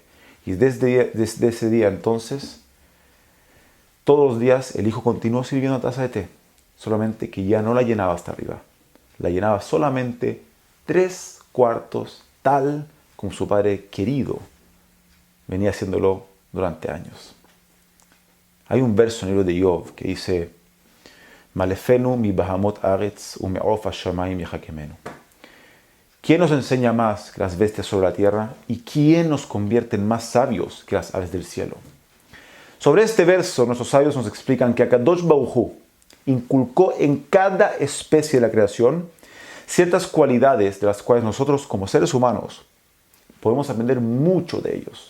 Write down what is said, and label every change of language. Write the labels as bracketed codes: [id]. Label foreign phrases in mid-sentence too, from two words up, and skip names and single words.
[es] Y desde ese día entonces, todos los días el hijo continuó sirviendo una taza de té, solamente que ya no la llenaba hasta arriba. La llenaba solamente 3/4, tal como su padre querido venía haciéndolo durante años. Hay un verso en el libro de Job que dice: [he] מלפנו מ בהמות ארץ ומעוף השמים יחכמנו. [es] ¿Quién nos enseña más que las bestias sobre la tierra? ¿Y quién nos convierte en más sabios que las aves del cielo? Sobre este verso, nuestros sabios nos explican que [he] הקדוש ברוך הוא [es] inculcó en cada especie de la creación ciertas cualidades de las cuales nosotros, como seres humanos, podemos aprender mucho de ellos.